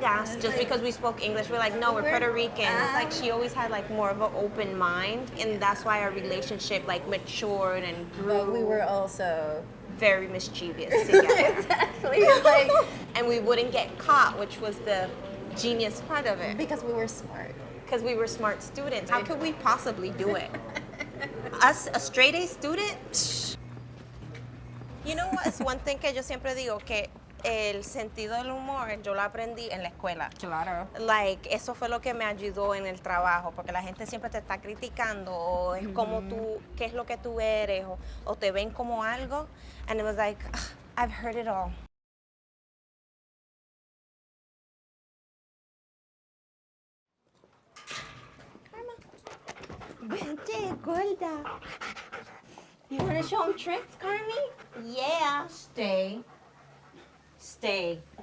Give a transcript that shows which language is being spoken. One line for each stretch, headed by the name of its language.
English: gringas just because we spoke English. We're like, no, we're Puerto Ricans. Like she always had like more of an open mind, and that's why our relationship like matured and grew. But we were also very mischievous together. exactly like And we wouldn't get caught, which was the genius part of it. because we were smart. Because we were smart students. How could we possibly do it? Us, a straight A student? Psh. You know what?
Spanish: Es
English: one thing
Spanish: que yo siempre digo, que el sentido del humor yo lo aprendí en la escuela. Claro. Like, eso fue lo que me ayudó en el trabajo, porque la gente siempre te está criticando, o es como tú, qué es lo que tú eres, o te ven como algo.
English: And it was like, ugh, I've heard it all.
Spanish: Vente, gorda.
English: You want to show them tricks, Carmi? Yeah. Stay. Stay.